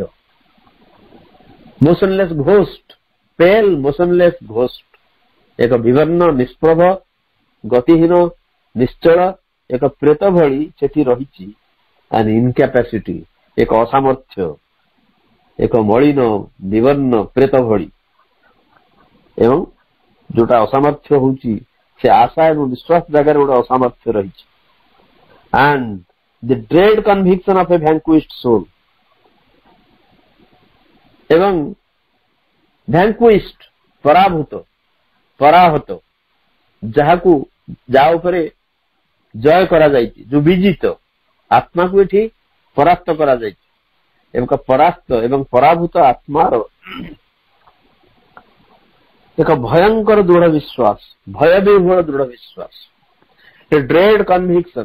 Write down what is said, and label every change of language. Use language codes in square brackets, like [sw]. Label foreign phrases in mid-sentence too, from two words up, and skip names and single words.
[en] motionless ghost, pale motionless ghost, [or] ଏକ ବିବର୍ଣ୍ଣ ନିଷ୍ପ୍ରଭ ଗତିହୀନ ନିଶ୍ଚଳ ଏକ ପ୍ରେତ ଭଳି ସେଠି ରହିଛି। [en] an incapacity, [or] ଏକ ଅସାମର୍ଥ୍ୟ, ଏକ ମଳିନ ବିବର୍ଣ୍ଣ ପ୍ରେତ ଭଳି। ଏବଂ ଯୋଉଟା ଅସାମର୍ଥ୍ୟ ହଉଛି ସେ ଆଶା ଏବଂ ବିଶ୍ୱାସ ଜାଗାରେ ଗୋଟେ ଅସାମର୍ଥ୍ୟ ରହିଛି। [en] and the dread conviction of a vanquished soul, [or] ଏବଂ vanquished, ପରାଭୂତ, ପରାହତ, ଯାହାକୁ ଯାହା ଉପରେ ଜୟ କରାଯାଇଛି, ଯୋଉ ବିଜିତ ଆତ୍ମାକୁ ଏଠି ପରାସ୍ତ କରାଯାଇଛି। ଏକ ପରାସ୍ତ ଏବଂ ପରାଭୂତ ଆତ୍ମାର ଏକ ଭୟଙ୍କର ଦୃଢ ବିଶ୍ୱାସ, ଭୟବିହ୍ୱଳ ଦୃଢ ବିଶ୍ୱାସ, [en] dread conviction.